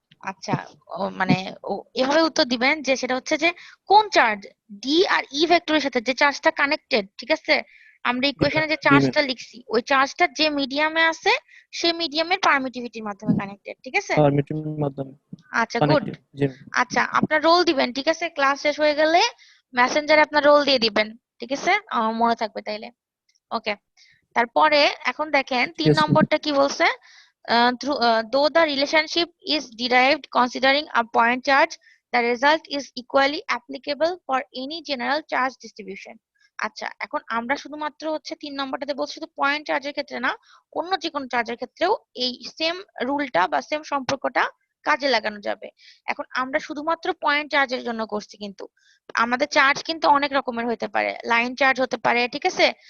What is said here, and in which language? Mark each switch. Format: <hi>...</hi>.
<bn>আচ্ছা মানে এভাবে উত্তর দিবেন যে সেটা হচ্ছে যে কোন চার্জ, ডি আর ই ভেক্টরের সাথে যে চার্জটা কানেক্টেড, ঠিক আছে? আমরা ইকুয়েশনে যে চার্জটা লিখছি ওই চার্জটা যে মিডিয়ামে আছে সেই মিডিয়ামের পারমিটিভিটির মাধ্যমে কানেক্টেড, ঠিক আছে? পারমিটিভিটির মাধ্যমে আচ্ছা গুড। কানেক্টেড। জি ম্যাম। আচ্ছা আপনার রোল দিবেন, ঠিক আছে? ক্লাস শেষ হয়ে গেলে মেসেঞ্জারে আপনার রোল দিয়ে দিবেন, ঠিক আছে? আমার মনে থাকবে তাইলে।</bn> <en>okay,</en> <bn>তারপরে এখন দেখেন 3 নম্বরটা কি বলছে,</bn> <en>though the relationship is derived considering a point charge, the result is equally applicable for any general charge distribution.</en> <bn>আচ্ছা এখন আমরা শুধুমাত্র হচ্ছে 3 নম্বরটাতে বলছি শুধু পয়েন্ট চার্জের ক্ষেত্রে না, অন্য যে কোনো চার্জের ক্ষেত্রেও এই সেম রুলটা বা সেম সম্পর্কটা কাজে লাগানো যাবে। এখন আমরা শুধুমাত্র পয়েন্ট চার্জের জন্য করছি, কিন্তু আমাদের চার্জ কিন্তু অনেক রকমের হতে পারে, লাইন চার্জ হতে পারে, ঠিক আছে?</bn>